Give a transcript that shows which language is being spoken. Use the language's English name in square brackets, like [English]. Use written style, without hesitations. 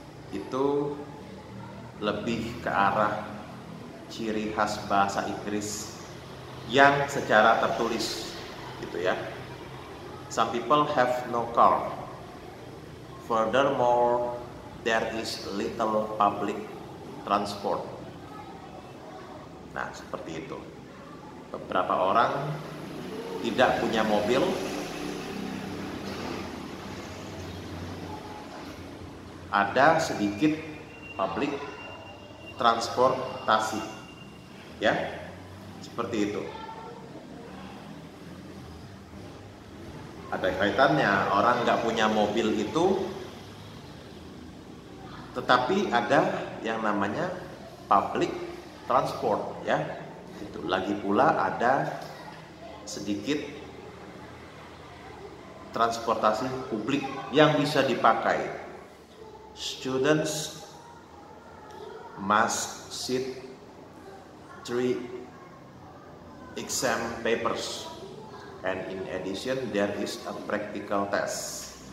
[Indonesian] Itu lebih ke arah ciri khas bahasa Inggris yang secara tertulis gitu ya. [English] Some people have no car. Furthermore, there is little public transport. [Indonesian] Nah, seperti itu. Beberapa orang tidak punya mobil, ada sedikit public transportasi, ya, seperti itu. Ada kaitannya, orang nggak punya mobil itu, tetapi ada yang namanya public transport, ya. Itu lagi pula ada sedikit transportasi publik yang bisa dipakai. [English] Students must sit 3 exam papers, and in addition there is a practical test.